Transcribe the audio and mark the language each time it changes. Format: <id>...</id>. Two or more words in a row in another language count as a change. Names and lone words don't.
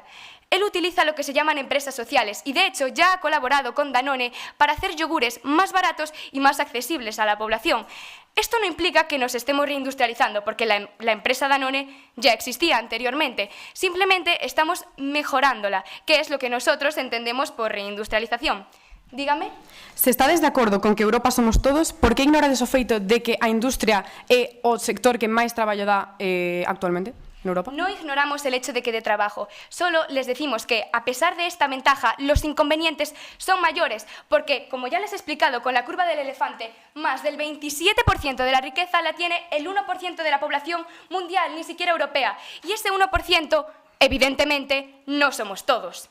<es>Él utiliza lo que se llaman empresas sociales y, de hecho, ya ha colaborado con Danone para hacer yogures más baratos y más accesibles a la población. Esto no implica que nos estemos reindustrializando, porque la empresa Danone ya existía anteriormente. Simplemente estamos mejorándola, que es lo que nosotros entendemos por reindustrialización. Dígame.</es> <gl>Se estades de acordo con que Europa somos todos, por que ignorades o feito de que a industria é o sector que máis traballo dá actualmente en Europa?</gl> <es>No ignoramos el hecho de que dé trabajo, solo les decimos que, a pesar de esta ventaja, los inconvenientes son mayores, porque, como ya les he explicado con la curva del elefante, más del 27% de la riqueza la tiene el 1% de la población mundial, ni siquiera europea, y ese 1%, evidentemente, no somos todos.</es>